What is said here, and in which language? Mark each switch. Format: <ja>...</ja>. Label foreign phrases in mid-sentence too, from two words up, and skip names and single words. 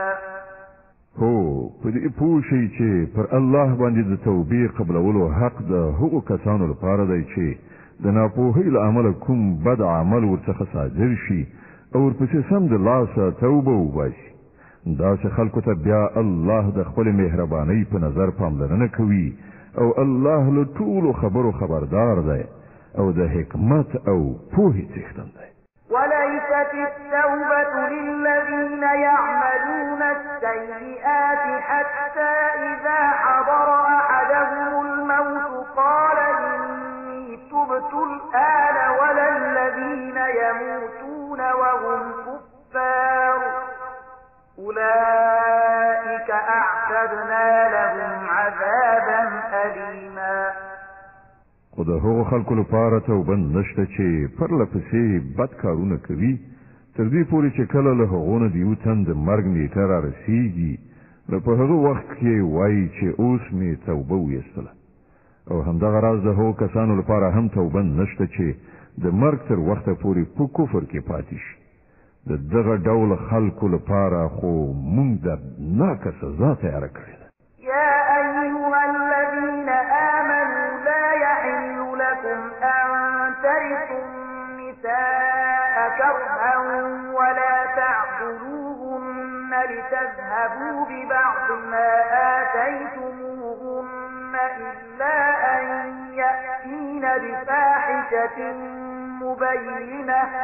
<ps>هو په دې پوه شئ چې پر الله باندې د توبې قبلولو حق د هغو کسانو لپاره دی چې د ناپوهۍ له امله کوم بد عمل ورڅخه صادر شي او ورپسې سم د لاسه توبه وباسي. داسې خلکو ته بیا الله د خپلې مهربانۍ په نظر پاملرنه کوي او الله له ټولو خبرو خبردار دی او د حکمت او پوهې څښتن دی.</ps> <ar>وليست التوبة للذين يعملون السيئات حتى إذا حضر أحدهم الموت قال إني تبت الآن ولا الذين يموتون وهم كفار أولئك أعتدنا لهم عذابا أليما.</ar> <ps>خو د هغو خلکو لپاره توبه نشته چې پرله پسې بد کارونه کوي تر دې پورې چې کله له هغو نه د یو تن د مرګ نیټه رارسېږي نو په هغه وخت کې وایي چې اوس مې توبه ویستله. او همدغه راز د هغو کسانو لپاره هم توبه نشته چې د مرګ تر وخته پورې په کفر کې پاتې شي. د دغه ډول خلکو لپاره خو موږ دردناکه سزا تیاره کړې ده.</ps> <ar>يا أيها الذين آمنوا لا يحل لكم أن ترثوا النساء كرها ولا تعضلوهن لتذهبوا ببعض ما آتيتموهن إلا أن يأتين بفاحشة مبينة</ar>